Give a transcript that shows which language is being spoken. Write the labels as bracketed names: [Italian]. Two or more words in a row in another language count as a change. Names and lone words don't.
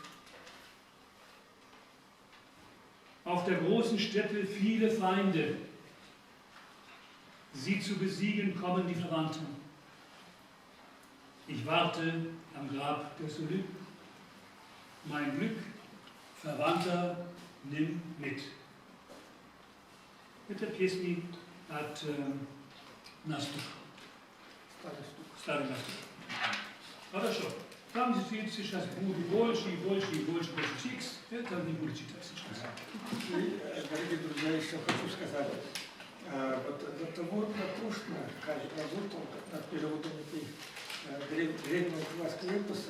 [German] Auf der großen Steppe viele Feinde. Sie zu besiegen kommen die Verwandten. Ich warte am Grab des Ulyp. Mein Glück, Verwandter, nimm mit. [Russian] Эта песня от Настух. Старый Настух. Хорошо. Там сейчас будет больше и больше и больше текст. Это не будет читать сейчас. И, дорогие друзья, еще хочу сказать, вот до того дотошно работал над переводом древнего чувашского эпоса.